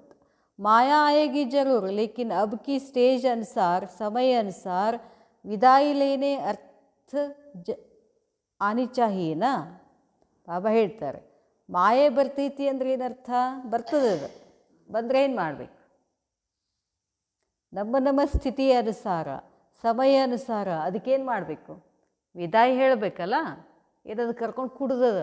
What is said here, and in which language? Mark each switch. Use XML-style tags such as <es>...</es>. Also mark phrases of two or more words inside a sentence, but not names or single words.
<hi>माया आएगी जरूर लेकिन अब की स्टेज अनुसार, समय अनुसार विदाई लेने अर्थ आनी चाहिए ना.</hi> <kn>ಬಾಬಾ ಹೇಳ್ತಾರೆ ಮಾಯೆ ಬರ್ತೈತಿ ಅಂದರೆ ಏನರ್ಥ? ಬರ್ತದೆ, ಅದು ಬಂದರೆ ಏನು ಮಾಡಬೇಕು? ನಮ್ಮ ಸ್ಥಿತಿಯ ಅನುಸಾರ, ಸಮಯ ಅನುಸಾರ ಅದಕ್ಕೇನು ಮಾಡಬೇಕು? ವಿದಾಯಿ ಹೇಳಬೇಕಲ್ಲ. ಏನದು ಕರ್ಕೊಂಡು ಕೂಡೋದು?</kn>